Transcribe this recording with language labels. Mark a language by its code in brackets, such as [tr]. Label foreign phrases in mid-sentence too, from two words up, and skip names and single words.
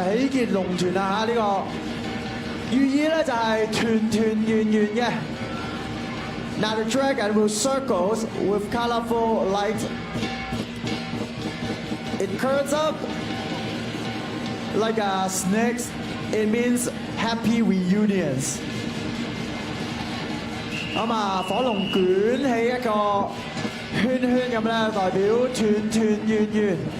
[yue] 喜結龍團啦嚇，呢個寓意咧就係團團圓圓嘅。 [en] Now the dragon will circles with colorful light. It curls up like a snake. It means happy reunions. [yue] 咁啊，火龍捲起一個圈圈咁咧，代表團團圓圓。